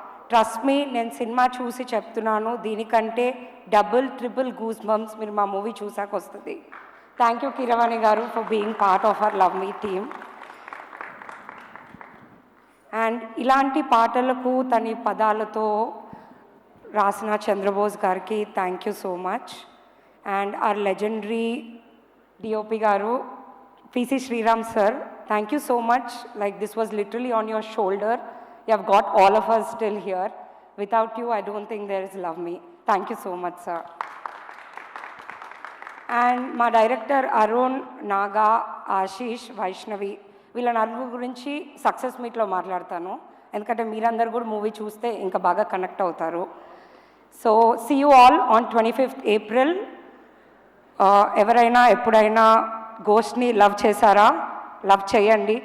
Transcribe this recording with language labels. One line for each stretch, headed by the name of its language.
Telugu: Trust మీ, నేను cinema చూసి చెప్తున్నాను, దీనికంటే డబుల్ ట్రిపుల్ గూస్ బంప్స్ మీరు మా మూవీ చూసాక వస్తుంది.
English: Thank you Keeravani garu for being part of our love me team.
Telugu: And ఇలాంటి పాటలకు తన పదాలతో రాసిన చంద్రబోస్ గారికి
English: Thank you so much. And our legendary DOP garu PC Sriram sir, thank you so much. Like this was literally on your shoulder. You have got all of us still here. Without you, I don't think there is Love Me. Thank you so much, sir. And my director
Telugu: Arun, Naga, Ashish, Vaishnavi, వీళ్ళ నలుగురు గురించి success మీట్లో మాట్లాడతాను, ఎందుకంటే మీరందరూ కూడా movie చూస్తే ఇంకా బాగా కనెక్ట్ అవుతారు.
English: So see you all on 25th April.
Telugu: ఎవరైనా ఎప్పుడైనా గోస్ట్ని లవ్ చేశారా? లవ్ చేయండి.